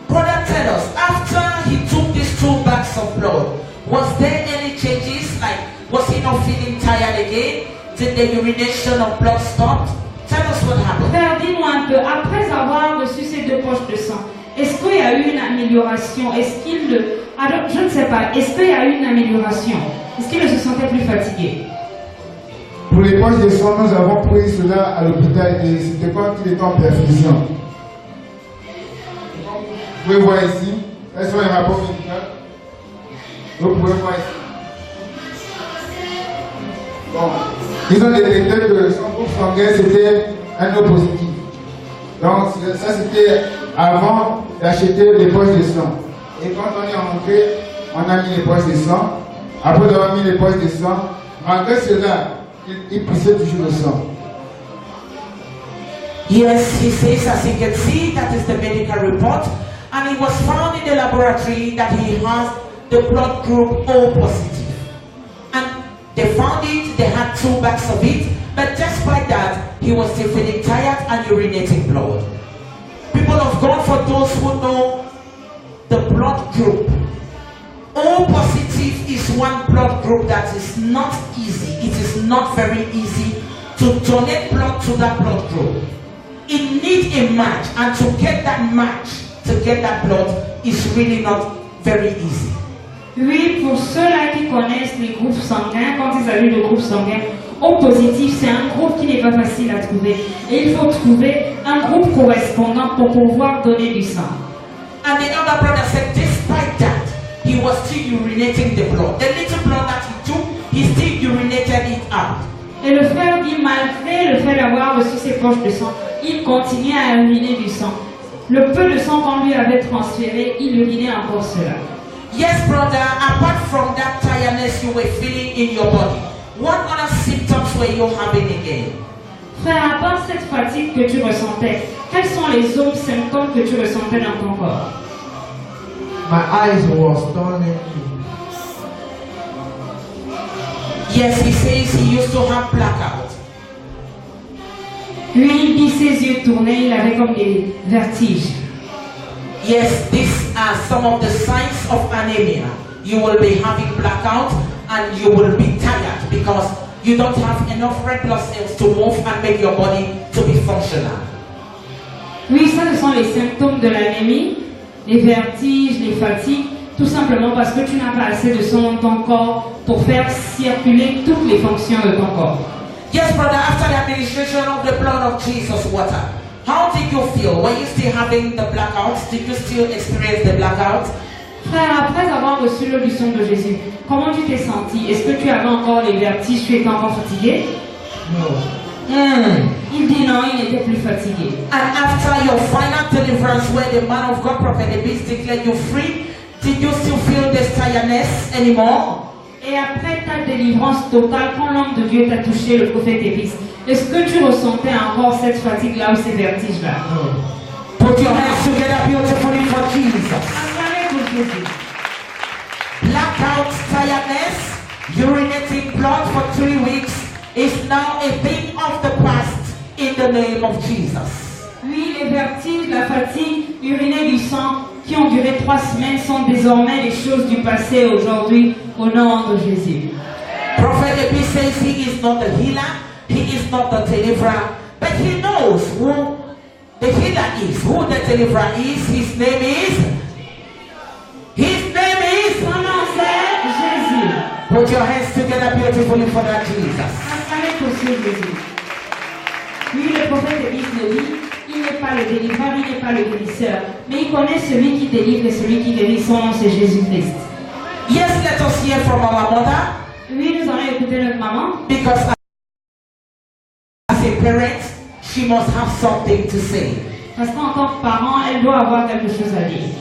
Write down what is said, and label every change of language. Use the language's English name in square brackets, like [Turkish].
[English] Brother, tell us, after he took these 2 bags of blood, was there any changes? Like, was he not feeling tired again? Did the urination of blood stop? Tell us what happened. [French] Frère, dis-moi un peu, après avoir reçu ces 2 poches de sang, est-ce qu'il y a eu une amélioration? Alors, je ne sais pas, est-ce qu'il y a eu une amélioration? Est-ce qu'il ne se sentait plus fatigué? Pour les poches de sang, nous avons pris cela à l'hôpital et c'était quand il était en perfusion. Vous pouvez voir ici, elles sont les rapports médicaux. Vous pouvez voir ici. Bon, ils ont détecté que son groupe sanguin c'était un O positif. Donc ça c'était avant d'acheter les poches de sang. Et quand on est rentré, on a mis les poches de sang. Après avoir mis les poches de sang, malgré cela, il poussait toujours le sang. [English] Yes, he says, as you can see, that is the medical report. And it was found in the laboratory that he has the blood group O positive. And they found it, they had 2 bags of it, but despite that, he was still feeling tired and urinating blood. People of God, for those who know the blood group, O positive is one blood group that is not easy. It is not very easy to donate blood to that blood group. It needs a match, and to get that match, to get that blood, is really not very easy. [French] Oui, pour ceux-là qui connaissent les groupes sanguins, quand il s'agit de groupes sanguins, O positif, c'est un groupe qui n'est pas facile à trouver. Et il faut trouver un groupe correspondant pour pouvoir donner du sang. [English] And the elder brother said, despite that, he was still urinating the blood. The little blood that he took, he still urinated it out. [French] Et le frère dit, malgré le fait d'avoir reçu ses poches de sang, il continuait à uriner du sang. Le peu de sang qu'on lui avait transféré, il urinait encore cela. [English] Yes, brother, apart from that tiredness you were feeling in your body, what other symptoms were you having again? [French] Frère, à part cette fatigue que tu ressentais, quels sont les autres symptômes que tu ressentais dans ton corps? [English] My eyes was turning. Yes, he says he used to have blackout. [French] Lui, il dit ses yeux tournaient, il avait comme des vertiges. [English] Yes, these are some of the signs of anemia. You will be having blackout and you will be tired because you don't have enough red blood cells to move and make your body to be functional. [French] Oui, ça, ce sont les symptômes de l'anémie, les vertiges, les fatigues, tout simplement parce que tu n'as pas assez de sang dans ton corps pour faire circuler toutes les fonctions de ton corps. [English] Yes, brother, after the administration of the blood of Jesus water, how did you feel? Were you still having the blackouts? Did you still experience the blackout? [French] Frère, après avoir reçu l'eau du sang de Jésus, comment tu t'es senti? Est-ce que tu avais encore les vertiges? Tu étais encore fatigué? [English] No. [French] Il dit non, il n'était plus fatigué. [English] And after your final deliverance, where the man of God, Prophet Ebis, declared you free, did you still feel this tiredness anymore? [French] Et après ta délivrance totale, quand l'homme de Dieu t'a touché, le prophète Ébis, est-ce que tu ressentais encore cette fatigue-là ou ces vertiges-là? [English] No. Put your hands together beautifully for Jesus. [French] Acclamez pour Jésus. [English] Blackout, tiredness, urinating blood for 3 weeks is now a thing of the past in the name of Jesus. [French] Oui, les vertiges, la fatigue, uriner du sang qui ont duré 3 semaines sont désormais des choses du passé aujourd'hui au nom de Jésus. [English] Prophet Ebis says he is not the healer, he is not the deliverer, but he knows who the healer is, who the deliverer is. His name is. [French] Son nom c'est Jésus. [English] Put your hands together beautifully for that Jesus. [French] Acclamez pour ce Jésus. Oui, le prophète Ébis le dit, il n'est pas le délivreur, il n'est pas le guérisseur, mais il connaît celui qui délivre et celui qui guérit. Son nom c'est Jésus-Christ. [English] Yes, let us hear from our mother, [French] Oui, nous allons écouter notre maman. [English] because as a parent, she must have something to say. [French] Parce qu'en tant que parent, elle doit avoir quelque chose à dire.